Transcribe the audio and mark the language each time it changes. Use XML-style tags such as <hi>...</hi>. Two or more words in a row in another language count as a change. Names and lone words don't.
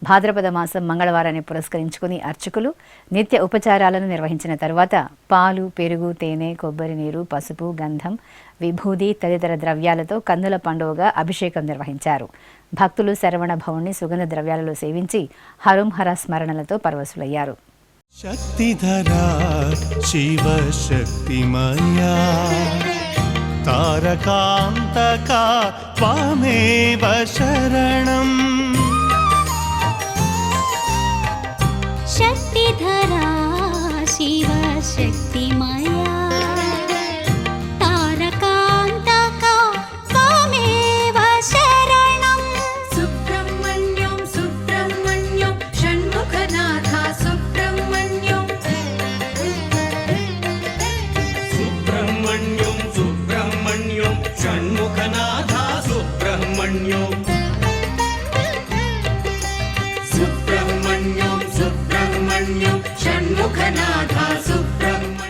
<te>భాద్రపద మాసం మంగళవారాన్ని పురస్కరించుకుని అర్చకులు నిత్య ఉపచారాలను నిర్వహించిన తరువాత పాలు, పెరుగు, తేనె, కొబ్బరి నీరు, పసుపు, గంధం, విభూది తదితర ద్రవ్యాలతో కందుల పండుగగా అభిషేకం నిర్వహించారు. భక్తులు శరవణ భవుని సుగంధ ద్రవ్యాలలో సేవించి హరుంహర స్మరణలతో పరవశులయ్యారు.</te> <sa>శక్తిధరా శివ శక్తిమయా తారకాంతకా త్వమేవ శరణం. शक्तिधरा शिव शक्तिमया तारकान्तका त्वमेव शरणं. सुब्रह्मण्यं सुब्रह्मण्यं षण्मुखनाथा सुब्रह्मण्यं. సుబ్రహ్మణ్యం సుబ్రహ్మణ్యం షణ్ముఖనాథ సుబ్రహ్మణ్యం. సుబ్రహ్మణ్యం సుబ్రహ్మణ్యం షణ్ముఖనాథ సుబ్రహ్మణ్యం.</sa>